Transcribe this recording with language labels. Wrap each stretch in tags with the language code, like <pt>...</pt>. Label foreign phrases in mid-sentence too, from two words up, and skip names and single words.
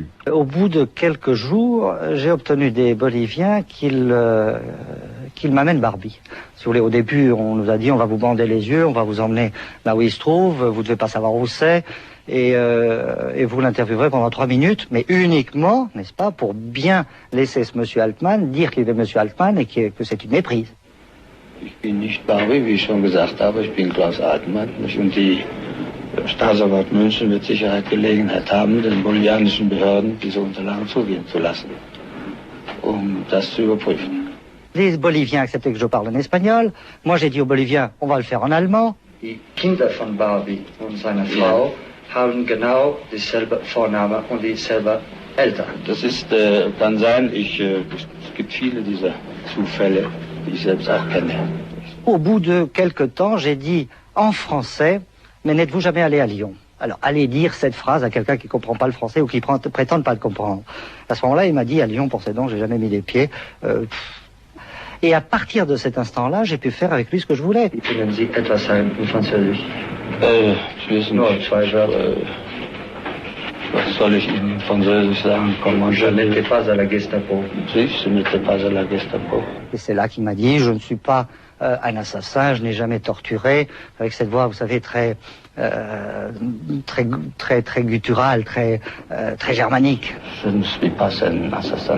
<fr>Au bout de quelques jours, j'ai obtenu des Boliviens qu'ils m'amènent Barbie. Si vous voulez, au début, on nous a dit, on va vous bander les yeux, on va vous emmener là où il se trouve, vous ne devez pas savoir où c'est, et vous l'interviewerez pendant 3 minutes, mais uniquement, n'est-ce pas, pour bien laisser ce monsieur Altman dire qu'il est monsieur Altman et que c'est une méprise.</fr> <de>Ich bin nicht Barbie, wie ich schon gesagt habe, ich bin Klaus Altman. Und die Staatsanwalt München wird sicher Gelegenheit haben, den bolivianischen Behörden diese Unterlagen zugehen zu lassen, das zu überprüfen.</de> <fr>Les Boliviens acceptaient que je parle en espagnol. Moi, j'ai dit aux Boliviens, on va le faire en allemand.</fr> <de>Die Kinder von Barbie und seiner Frau haben genau dieselbe Vorname und dieselbe Eltern. Das kann sein. Es gibt viele dieser Zufälle, die ich selbst auch kenne.</de> <fr>Au bout de quelque temps, j'ai dit en français, mais n'êtes-vous jamais allé à Lyon? Alors, allez dire cette phrase à quelqu'un qui ne comprend pas le français ou qui prétend pas le comprendre. À ce moment-là, il m'a dit, à Lyon, pour ces dons, j'ai jamais mis les pieds. Et à partir de cet instant-là, j'ai pu faire avec lui ce que je voulais.</fr> <de>Können Sie etwas sagen in Französisch? Nur 2 Wörter. Was soll ich Ihnen in Französisch sagen?</de> <fr>Je n'étais pas à la Gestapo. Si, je n'étais pas à la Gestapo. Et c'est là qu'il m'a dit, je ne suis pas un assassin, je n'ai jamais torturé, avec cette voix, vous savez, très gutturale, très germanique. Je ne suis pas un assassin.</fr>